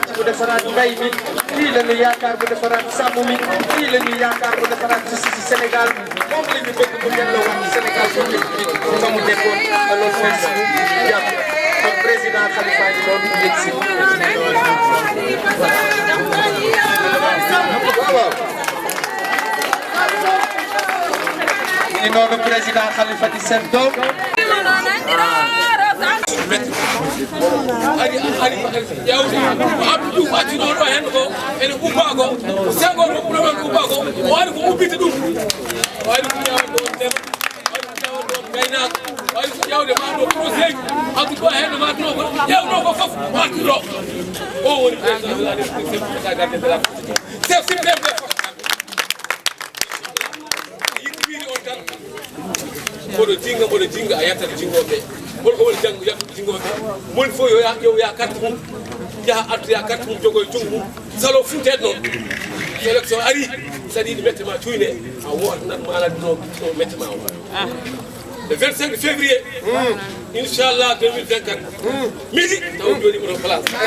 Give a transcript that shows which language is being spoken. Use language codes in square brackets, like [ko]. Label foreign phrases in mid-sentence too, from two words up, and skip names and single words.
[wo] ci bu defaraat mbay mi kii la ñuy yaakaar bu defaraat sàmm mi kii la ñuy yaakaar bu defaraat ci Sénégal moom la ñu bëgg mu delloowaat ci Sénégal boo nekk bi fa mu nekkoon loolu mooy suñu jàpp kon président Khalifa di loolu yëg si waaw ni noonu président Khalifa di seen doom [ff] yawti Abdou Diouf acci ɗo ɗo hen ko ene ubbago Senghor ko ɓuura men ubbago o ari ko ubbita ɗum o ari ko ƴawde ɗo ndem o ari ko ƴawde ɗo gaynaka o ari ko ƴawde ma ɗo projet ji addude ɗo hen ma ɗo ko ƴewno ko foof o addu ɗo o woni [fr] président de la république chef gardien de la chef suprême des forces [ff] yimɓe wiiri on tan mboɗo jinga a yettata jingoɓe holko woni janggo yattude jingoɓe moni fof yo ƴeewoya carte mum jaaha addoya carte mum jogo e junggo mum salo funtede noon so élection ari saɗa yiiɗi mette ma cuyne a woota nan maladino mette ma o [fr] le 25 février [ff] inchallah 2024 midi taw joni oɗon place